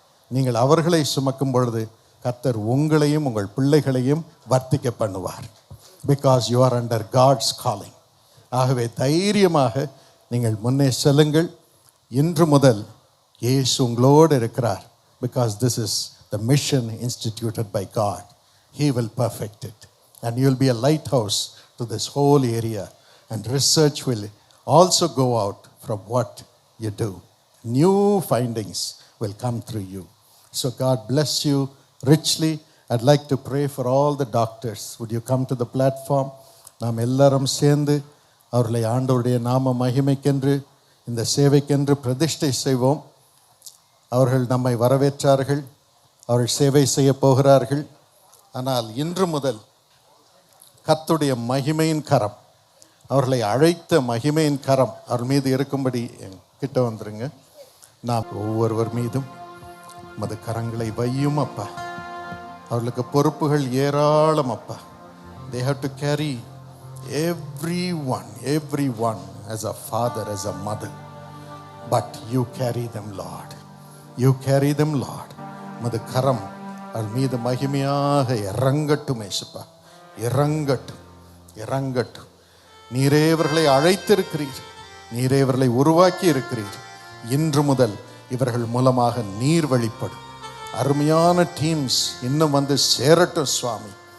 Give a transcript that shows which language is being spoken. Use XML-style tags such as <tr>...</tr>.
<ta>நீங்கள் அவர்களை சுமக்கும் பொழுது கர்த்தர் உங்களையும் உங்கள் பிள்ளைகளையும் வர்த்திக்க பண்ணுவார்.</ta> <en>Because you are under God's calling.</en> <ta>ஆகவே தைரியமாக நீங்கள் முன்னே செல்லுங்கள். இன்று முதல் இயேசு உங்களோடு இருக்கிறார்.</ta> <en>Because this is the mission instituted by God. He will perfect it. And you will be a lighthouse to this whole area. And research will also go out from what you do. New findings will come through you. So God bless you richly. I'd like to pray for all the doctors. Would you come to the platform?</en> <ta>நாம் எல்லாரும் சேர்ந்து அவர்களை ஆண்டவருடைய நாம மகிமைக்கென்று, இந்த சேவைக்கென்று பிரதிஷ்டை செய்வோம். அவர்கள் நம்மை வரவேற்றார்கள், அவர்கள் சேவை செய்ய போகிறார்கள். ஆனால் இன்று முதல் கர்த்தருடைய மகிமையின் கரம், அவர்களை அழைத்த மகிமையின் கரம் அவர் மீது இருக்கும்படி கிட்ட வந்துருங்க. நாம் ஒவ்வொருவர் மீதும் மது கரங்களை வையும் அப்பா. அவர்களுக்கு பொறுப்புகள் ஏராளம் அப்பா.</ta> <en>They have to carry everyone as a father, as a mother. But you carry them, Lord. You carry them, Lord.</en> <ta>மது கரம் அவள் மீது மகிமையாக இறங்கட்டும் ஏசப்பா. இறங்கட்டும், இறங்கட்டும். நீரே இவர்களை அழைத்திருக்கிறீர், நீரே இவர்களை உருவாக்கி இருக்கிறீர். இன்று முதல் இவர்கள் மூலமாக நீர் வெளிப்படும். அருமையான டீம்ஸ் இன்னும் வந்து சேரட்டும் சுவாமி.</ta>